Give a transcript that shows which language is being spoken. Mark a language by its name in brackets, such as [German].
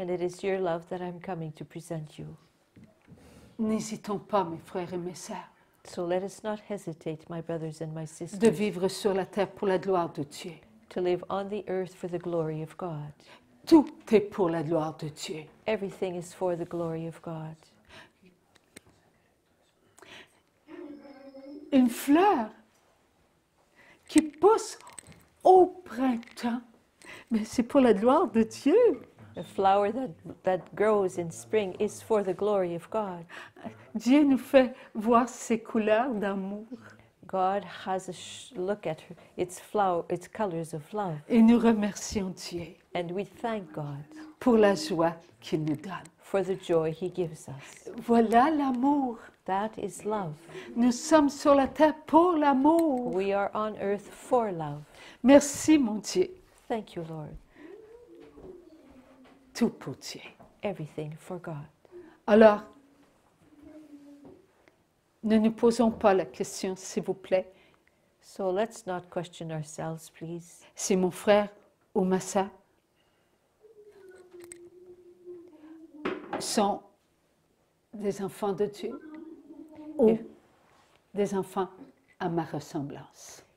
[English] And it is your love that I'm coming to present you. [French] N'hésitons pas, mes frères et mes sœurs, [English] So let us not hesitate, my brothers and my [French] de [English] sisters, [French] vivre sur la terre pour la gloire de Dieu. [English] to live on the earth for the glory of God. [French] Tout est pour la gloire de Dieu. [English] Everything is for the glory of God. [French] Une fleur qui pousse au printemps, mais c'est pour la gloire de Dieu. [English] A flower that grows in spring is for the glory of God. [French] Dieu nous fait voir ses couleurs d'amour [English] God has a look at her, its colors of love. [French] et nous remercions Dieu [English] And we thank God [French] pour la joie qu'il nous donne. [English] for the joy He gives us. [French] Voilà l'amour. [English] That is love. [French] Nous sommes sur la terre pour l'amour. [English] We are on earth for love. [French] Merci mon Dieu. [English] Thank you, Lord. [French] Tout pour Dieu. [English] Everything for God. [French] Alors, ne nous posons pas la question, s'il vous plaît, [English] So let's not question ourselves, please. [French] si mon frère ou ma sœur sont des enfants de Dieu ou des enfants à ma ressemblance.